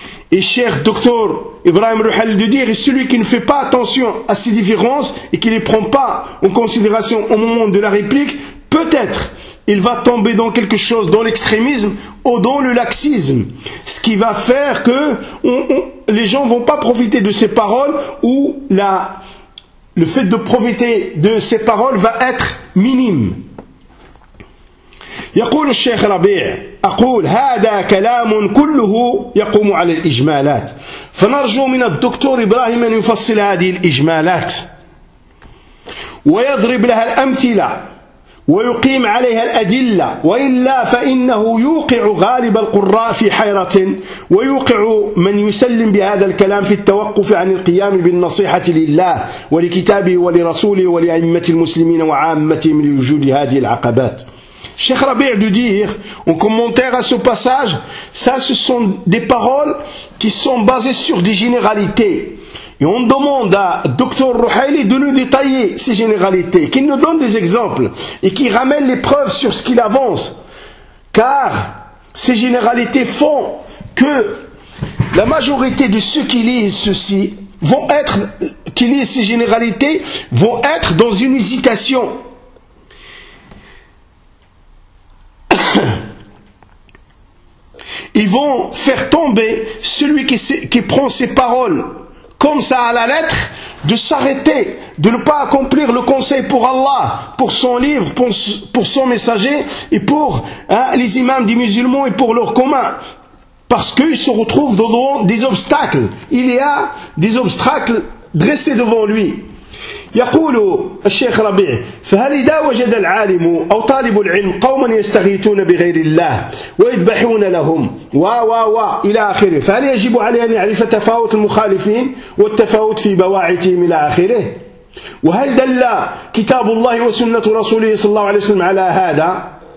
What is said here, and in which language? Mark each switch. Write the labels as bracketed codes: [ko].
[fr] Et cher docteur Ibrahim Ruhel de dire, et celui qui ne fait pas attention à ces différences et qui ne les prend pas en considération au moment de la réplique, peut-être il va tomber dans quelque chose, dans l'extrémisme ou dans le laxisme. Ce qui va faire que les gens ne vont pas profiter de ces paroles ou le fait de profiter de ces paroles va être minime. [ar] يقول الشيخ ربيع أقول هذا كلام كله يقوم على الإجمالات فنرجو من الدكتور إبراهيم أن يفصل هذه الإجمالات ويضرب لها الأمثلة ويقيم عليها الأدلة وإلا فإنه يوقع غالب القراء في حيرة ويوقع من يسلم بهذا الكلام في التوقف عن القيام بالنصيحة لله ولكتابه ولرسوله ولأئمة المسلمين وعامتهم لوجود هذه العقبات. [fr] Cheikh Rabir de dire, en commentaire à ce passage, ça ce sont des paroles qui sont basées sur des généralités. Et on demande à Dr Rouhaili de nous détailler ces généralités, qu'il nous donne des exemples et qu'il ramène les preuves sur ce qu'il avance. Car ces généralités font que la majorité de ceux qui lisent ceci vont être, qui lisent ces généralités, vont être dans une hésitation. Ils vont faire tomber celui qui prend ses paroles comme ça à la lettre, de s'arrêter, de ne pas accomplir le conseil pour Allah, pour son livre, pour son messager et pour les imams des musulmans et pour leur commun. Parce qu'ils se retrouvent devant des obstacles. Il y a des obstacles dressés devant lui. [ar] يقول الشيخ ربيع فهل إذا وجد العالم أو طالب العلم قوما يستغيثون بغير الله ويذبحون لهم وا إلى آخره فهل يجب عليه أن يعرف تفاوت المخالفين والتفاوت في بواعثهم إلى آخره وهل دل كتاب الله وسنة رسوله صلى الله عليه وسلم على هذا